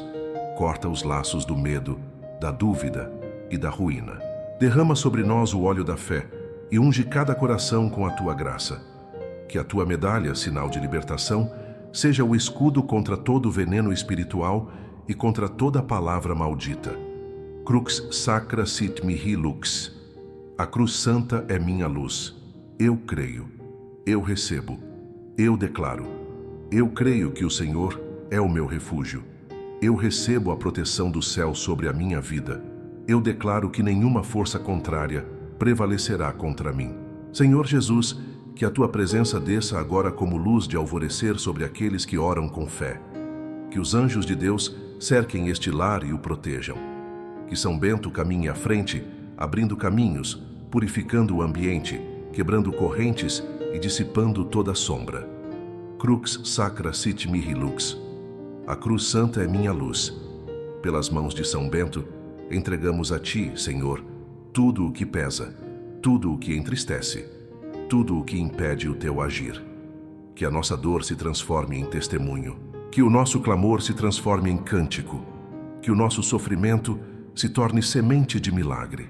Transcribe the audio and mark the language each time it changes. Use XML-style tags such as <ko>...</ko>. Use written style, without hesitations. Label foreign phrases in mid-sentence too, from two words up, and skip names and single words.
<pt>Corta os laços do medo, da dúvida e da ruína. Derrama sobre nós o óleo da fé e unge cada coração com a Tua graça. Que a Tua medalha, sinal de libertação, seja o escudo contra todo veneno espiritual e contra toda palavra maldita.</pt> <la>Crux sacra sit mihi lux.</la> <pt>A Cruz Santa é minha luz. Eu creio. Eu recebo. Eu declaro. Eu creio que o Senhor é o meu refúgio. Eu recebo a proteção do céu sobre a minha vida. Eu declaro que nenhuma força contrária prevalecerá contra mim. Senhor Jesus, que a Tua presença desça agora como luz de alvorecer sobre aqueles que oram com fé. Que os anjos de Deus cerquem este lar e o protejam. Que São Bento caminhe à frente, abrindo caminhos, purificando o ambiente, quebrando correntes e dissipando toda sombra.</pt> <la>Crux sacra sit mihi lux.</la> <pt>A Cruz Santa é minha luz. pelas mãos de São Bento, entregamos a Ti, Senhor, tudo o que pesa, tudo o que entristece, tudo o que impede o Teu agir. Que a nossa dor se transforme em testemunho, que o nosso clamor se transforme em cântico, que o nosso sofrimento se torne semente de milagre.</pt>